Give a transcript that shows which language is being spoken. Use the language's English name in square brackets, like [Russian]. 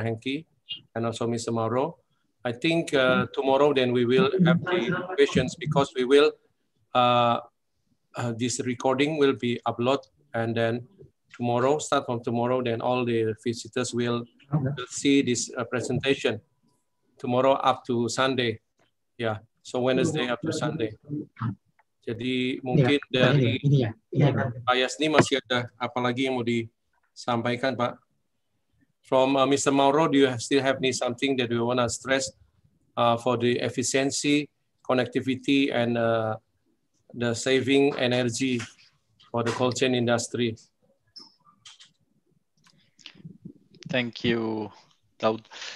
[English] Hengki and also Mr. Mauro. I think tomorrow then we will have the questions because we will, this recording will be uploaded and then tomorrow, start from tomorrow, then all the visitors will see this presentation. Tomorrow up to Sunday. Yeah, so Wednesday up to Sunday. [Indonesian] Jadi mungkin dari Pak Yasni masih ada apa lagi yang mau disampaikan, Pak? [English] From Mr. Mauro, do you still have something that you want to stress for the efficiency, connectivity, and the saving energy for the cold chain industry? Thank you, Daud.